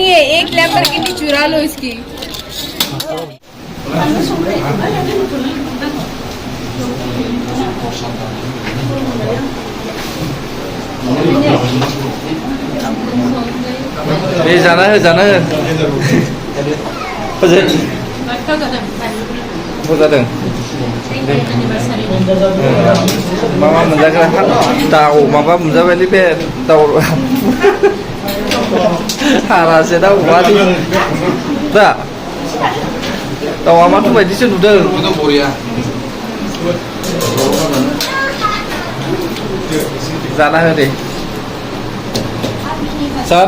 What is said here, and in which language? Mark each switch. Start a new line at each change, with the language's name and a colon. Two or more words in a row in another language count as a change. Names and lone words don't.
Hindi: लैम्बोर्गिनी है एक लैम्बोर्गिनी चुरा लो इसकी
Bodo: Đi जाना हो मा जादों माबा मोनजाग्रा दाउ माबा मोनजाबायलै बे दाउ हारासे दाउ अमानि दा दाउआ माथो बायदिसो नुदों जाना हो दे सार